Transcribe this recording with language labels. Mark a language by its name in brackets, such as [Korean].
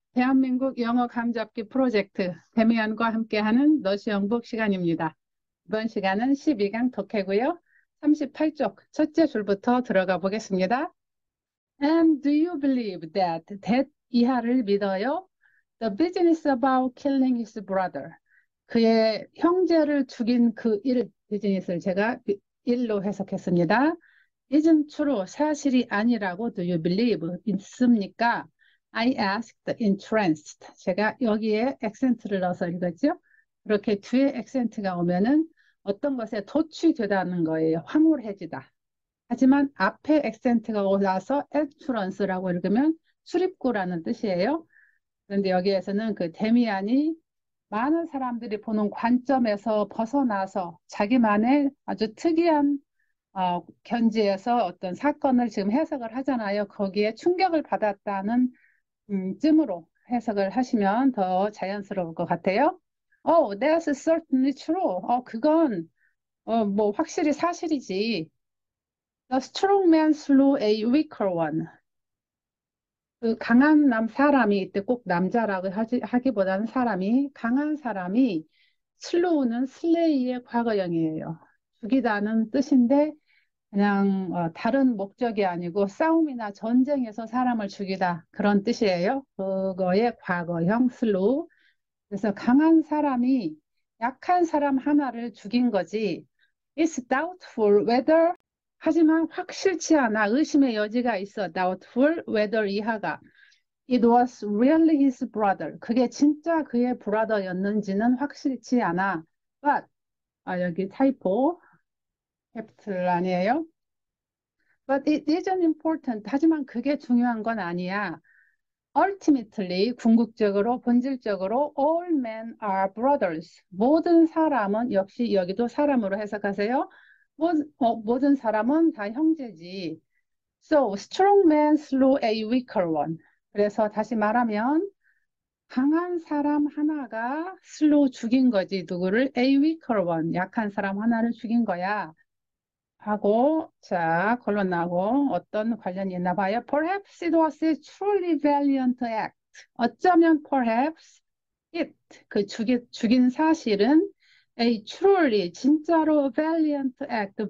[Korean] 대한민국 영어 감잡기 프로젝트 데미안과 함께하는 너시 영북 시간입니다. 이번 시간은 12강 독해고요. 38쪽 첫째 줄부터 들어가 보겠습니다. [English] And do you believe that [Korean] 이하를 믿어요? [English] The business about killing his brother. [Korean] 그의 형제를 죽인 그 일, 비즈니스를 제가 일로 해석했습니다. [English] Isn't true. [Korean] 사실이 아니라고 [English] do you believe? [Korean] 믿습니까? [English] I asked entranced. [Korean] 제가 여기에 액센트를 넣어서 읽었죠. 그렇게 뒤에 액센트가 오면은 어떤 것에 도취되다는 거예요. 황홀해지다. 하지만 앞에 액센트가 올라서 entrance라고 읽으면 출입구라는 뜻이에요. 그런데 여기에서는 그 데미안이 많은 사람들이 보는 관점에서 벗어나서 자기만의 아주 특이한 견지에서 어떤 사건을 지금 해석을 하잖아요. 거기에 충격을 받았다는 쯤으로 해석을 하시면 더 자연스러울 것 같아요. [English] Oh, that's certainly true. [Korean] 그건 뭐 확실히 사실이지. [English] The strong man slew a weaker one. [Korean] 그 강한 사람이 이때 꼭 남자라고 하기보다는 사람이 강한 사람이 슬로우는 슬레이의 과거형이에요. 죽이다는 뜻인데 그냥 다른 목적이 아니고 싸움이나 전쟁에서 사람을 죽이다 그런 뜻이에요. 그거의 과거형 슬로우. 그래서 강한 사람이 약한 사람 하나를 죽인 거지. [English] It's doubtful whether [Korean] 하지만 확실치 않아 의심의 여지가 있어. [English] doubtful whether [Korean] 이하가 [English] It was really his brother. [Korean] 그게 진짜 그의 brother였는지는 확실치 않아. [English] But [Korean] 여기 타이포 캐피탈 아니에요? [English] But it isn't important. [Korean] 하지만 그게 중요한 건 아니야. [English] Ultimately, [Korean] 궁극적으로, 본질적으로, [English] all men are brothers. [Korean] 모든 사람은, 역시 여기도 사람으로 해석하세요. 모든 사람은 다 형제지. [English] So, strong man slew a weaker one. [Korean] 그래서 다시 말하면, 강한 사람 하나가 [English] slew [Korean] 죽인 거지. 누구를? [English] A weaker one. [Korean] 약한 사람 하나를 죽인 거야. 하고 자 결론 나고 어떤 관련이 있나 봐요. [English] Perhaps it was a truly valiant act. [Korean] 어쩌면 [English] perhaps it [Korean] 죽인 사실은 [English] a truly [Korean] 진짜로 [English] valiant act.